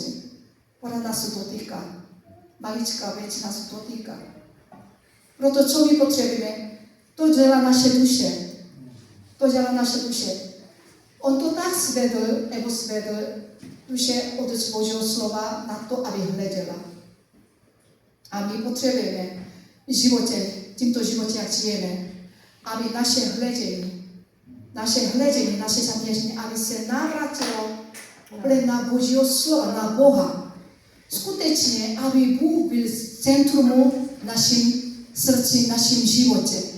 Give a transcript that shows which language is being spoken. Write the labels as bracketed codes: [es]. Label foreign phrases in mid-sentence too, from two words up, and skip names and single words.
[cs] Ona nás dotýká. Maličká věc nás dotýká. Proto co my potřebujeme? To dělá naše duše. To dělá naše duše. On to tak svedl duše od Božího slova na to, aby hleděla. [sk] A my potrebujeme v týmto živote, ak žijeme, aby naše hľadenie, naše zamieřenie, aby sa navrátilo len na Božího slova, na Boha. [cs] Skutečne, aby Bůh byl centrum našim srdci, našim živote.